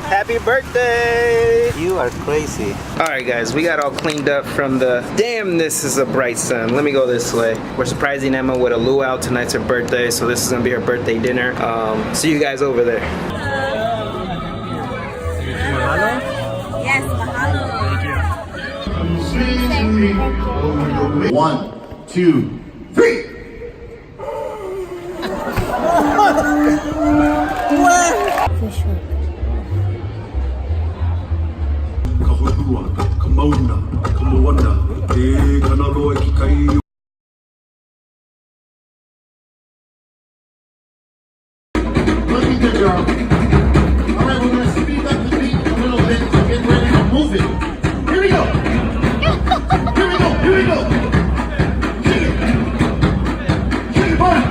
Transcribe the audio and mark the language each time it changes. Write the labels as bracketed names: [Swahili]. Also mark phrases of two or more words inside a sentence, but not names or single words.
[English] Happy birthday! You are crazy. Alright guys, we got all cleaned up from the damn this is a bright sun. Let me go this way. We're surprising Emma with a luau. Tonight's her birthday, so this is gonna be her birthday dinner. See you guys over there. Yes, mahalo. 1, 2, 3. [Hawaiian] Kahulua, kamauna, kamawana, e kanaloa ki kai. [English] Look at the girl. All right, we're gonna speed up the beat a little bit to get ready to move it. Here we go. Here we go. Here we go. Kick it. Kick it, boy.